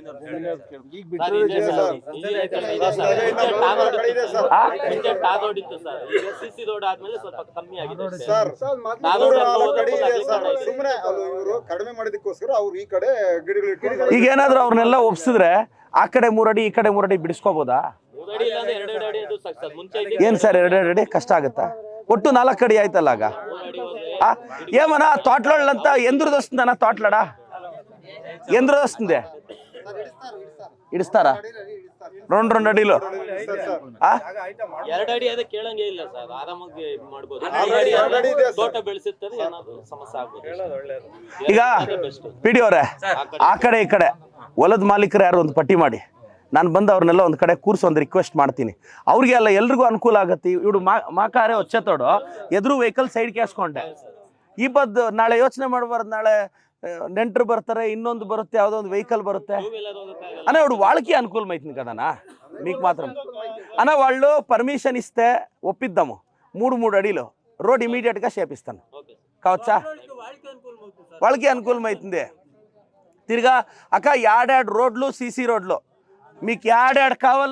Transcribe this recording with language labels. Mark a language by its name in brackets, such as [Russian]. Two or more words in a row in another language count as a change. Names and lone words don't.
[Kannada] ಸಿಸಿ ರೋಡ್ ಆದ್ಮೇಲೆ ಸ್ವಲ್ಪ ಕಮ್ಮಿ ಆಗಿದೆ. ಈಗ ಏನಾದ್ರು ಅವ್ರನ್ನೆಲ್ಲ ಒಪ್ಸಿದ್ರೆ ಆ ಕಡೆ 3 ಅಡಿ ಈ ಕಡೆ 3 ಅಡಿ ಬಿಡಿಸ್ಕೋಬಹುದಾ? ಏನ್ ಸರ್ 2 ಅಡಿ ಕಷ್ಟ ಆಗುತ್ತಾ? ಒಟ್ಟು 4 ಅಡಿ ಆಯ್ತಲ್ಲ. [Telugu] ಆಗ ఏమన్నా తోటలోళ్ళంతా ఎందుకు వస్తుందన్నా? తోటలడా ఎందుకు వస్తుంది? ఇడుస్తారా 2 అడిలో? [Kannada] 2 ಅಡಿ ಅದೇ ಕೇಳಂಗೆ ಇಲ್ಲ ಸರ್, ಆರಾಮಾಗಿ ಮಾಡ್ಬೋದು. ತೋಟ ಬೆಳೆಸುತ್ತದೆ, ಏನಾದ್ರು ಸಮಸ್ಯೆ ಆಗ್ಬೋದು. ಈಗ ಪಿಡಿ ಅವರೇ, ಆ ಕಡೆ ಈ ಕಡೆ ಹೊಲದ ಮಾಲೀಕರು ಯಾರು ಒಂದು ಪಟ್ಟಿ ಮಾಡಿ, ನಾನು ಬಂದು ಅವ್ರನ್ನೆಲ್ಲ ಒಂದು ಕಡೆ ಕೂರಿಸಿ ಒಂದು ರಿಕ್ವೆಸ್ಟ್ ಮಾಡ್ತೀನಿ. ಅವ್ರಿಗೆ ಅಲ್ಲ ಎಲ್ರಿಗೂ ಅನುಕೂಲ ಆಗುತ್ತೆ. ಇವ್ರು ಮಾಕಾರೆ వచ్చేతోడు ಎದುರು ವೆಹಿಕಲ್ ಸೈಡ್ ಕೇಸ್ಕೊಂಡೆ. ಈ ಬದ್ದು ನಾಳೆ ಯೋಚನೆ ಮಾಡಬಾರ್ದು, ನಾಳೆ ನೆಂಟರು ಬರ್ತಾರೆ, ಇನ್ನೊಂದು ಬರುತ್ತೆ, ಯಾವುದೋ ಒಂದು ವೆಹಿಕಲ್ ಬರುತ್ತೆ [Telugu] అనే వాడు వాళ్ళకి అనుకూలం అవుతుంది కదనా, మీకు మాత్రం అన్న వాళ్ళు పర్మిషన్ ఇస్తే ఒప్పిద్దాము. 3 అడుగులు రోడ్ ఇమీడియట్ గా చేపిస్తాను కావచ్చా? వాళ్ళకి అనుకూలం అవుతుంది. తిరిగా అక్క 2 రోడ్లు సీసీ రోడ్లు మీకు 2 కావాలో చూపియండి.